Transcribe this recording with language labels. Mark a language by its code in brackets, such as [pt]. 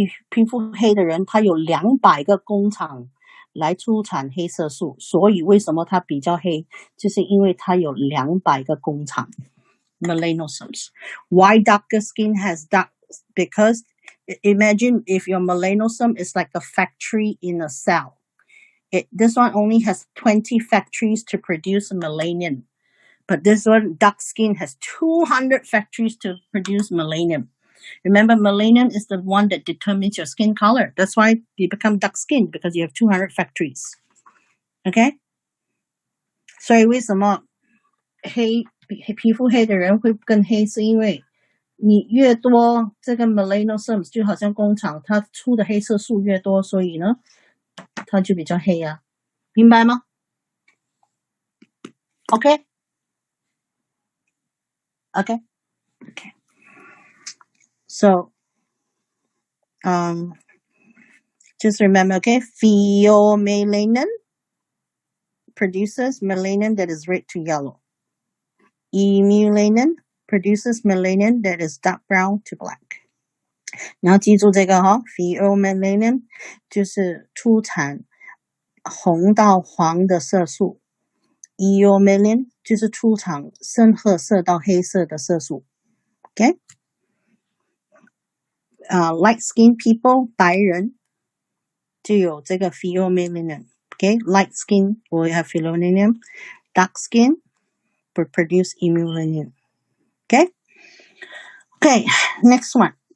[zh] 皮肤黑的人，他有200个工厂来出产黑色素，所以为什么他比较黑？就是因为他有200个工厂 melanosomes. [en] Why darker skin has dark? Because imagine if your melanosome is like a factory in a cell. This one only has 20 factories to produce melanin, but this one dark skin has 200 factories to produce melanin. Remember, melanin is the one that determines your skin color. That's why you become dark skin, because you have 200 factories. Okay? [zh] 所以为什么皮肤黑的人会更黑，是因为你越多这个 melanosomes 就好像工厂，它出的黑色素越多，所以呢它就比较黑啊，明白吗？ [en] Okay? Okay? Okay. So, just remember, okay, pheomelanin produces melanin that is red to yellow. Emelanin produces melanin that is dark brown to black. [zh] 你要记住这个哈 pheomelanin 就是出产红到黄的色素 ，eomelanin 就是出产深褐色到黑色的色素。 [en] Okay? Light skin people 白人就有这个 pheomelanin. Okay? Light skin will have pheomelanin. Dark skin will produce emelanin. Okay? Okay, next one.